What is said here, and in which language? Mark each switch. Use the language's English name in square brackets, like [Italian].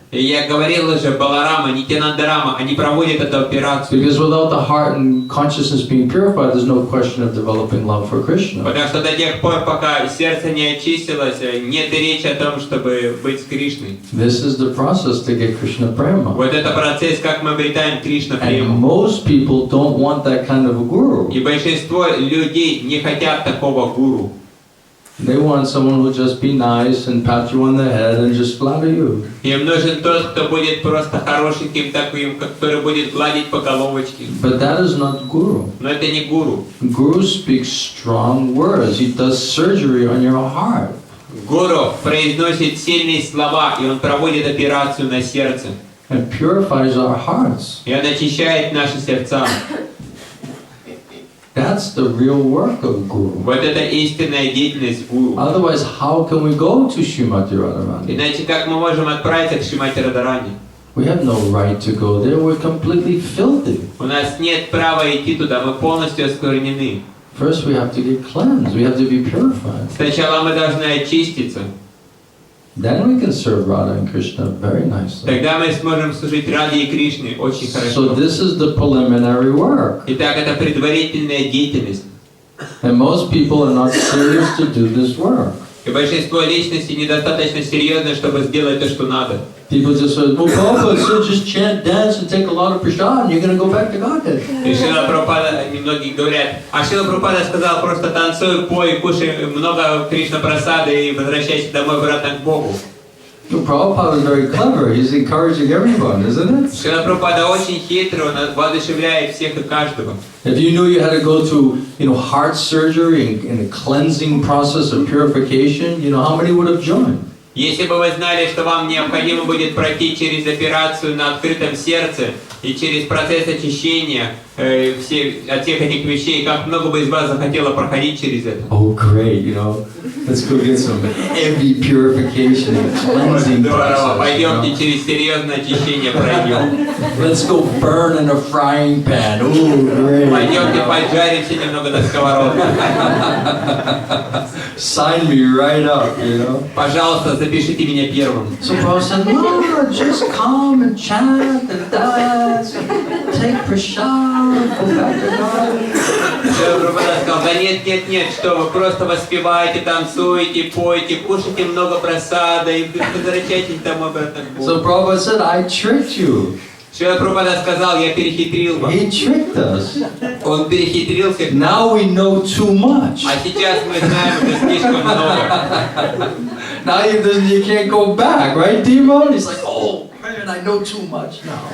[Russian] И я говорил уже, Баларама, Нитянанда Рама, они проводят эту операцию. [English] Because without the heart and consciousness being purified, there's no question of developing love for Krishna. [Russian] Потому что до тех пор, пока сердце не очистилось, нет и речи о том, чтобы быть с Кришной. [English] This is the process to get Krishna prema. [Russian] Вот это процесс, как мы обретаем Кришна [English] And [Russian] прему. [English] most people don't want that kind of a guru. [Russian] И большинство людей не хотят такого гуру. [English] They want someone who will just be nice and pat you on the head and just flatter you. [Russian] Им нужен тот, кто будет просто хорошеньким таким, который будет гладить по головочке. [English] But that is not guru. [Russian] Но это не гуру. [English] Guru speaks strong words. He does surgery on your heart. [Russian] Гуру произносит сильные слова, и он проводит операцию на сердце. [English] And purifies our hearts. [Russian] И он очищает наши сердца. [English] That's the real work of Guru. [Russian] Вот это истинная деятельность гуру. [English] Otherwise, how can we go to Srimati Radharani? [Russian] Иначе как мы можем отправиться к Шримати Радарани? [English] We have no right to go there. We're completely filthy. [Russian] У нас нет права идти туда, мы полностью осквернены. [English] First, we have to get cleansed. We have to be purified. [Russian] Сначала мы должны очиститься. [English] then we can serve Radha and Krishna very nicely. [Russian] Тогда мы сможем служить Раде и Кришне очень [English] So [Russian] хорошо. [English] this is the preliminary work. [Russian] Итак, это предварительная деятельность. [English] And most people are not serious to do this work. [Russian] И большинство личностей недостаточно серьезны, чтобы сделать то, что надо. [English] People just say, well, Prabhupada said just chant, dance, and take a lot of prasad, and you're going to go back to Godhead. [Russian] И Шрила Прабхупада, многие говорят, а Шрила Прабхупада сказал, просто танцуй, пой, кушай много Кришна-прасады и возвращайся домой обратно к Богу. [English] Well, Prabhupada is very clever. He's encouraging everyone, isn't it? [Russian] Шрила Прабхупада очень хитрый, он воодушевляет всех и каждого. [English] If you knew you had to go through, heart surgery and a cleansing process of purification, how many would have joined? [Russian] Если бы вы знали, что вам необходимо будет пройти через операцию на открытом сердце и через процесс очищения от всех этих вещей, как много бы из вас захотело проходить через это? [English] Oh, great, let's go get some heavy purification and cleansing [Russian] Здорово, пойдемте через серьезное очищение пройдем. [English] Let's go burn in a frying pan. Oh, great. [Russian] Пойдемте поджаримся немного на сковородке. [English] Sign me right up, [Russian] Пожалуйста, запишите меня первым. [English] So Prabhupada said, no, just come and chant and dance, take prasad, go back to God. [Russian] Прабхупада сказал, да нет, что вы просто воспеваете, танцуете, поете, кушайте много прасада и возвращайтесь домой обратно к Богу. [English] So Prabhupada said, I tricked you. [Russian] Шрила Прабхупада сказал, я перехитрил вас. [English] He tricked us. [Russian] Он перехитрил всех. [English] Now we know too much. [Russian] А сейчас мы знаем уже слишком много. [English] Now you can't go back, right, Demon? He's like, oh man, I know too much now.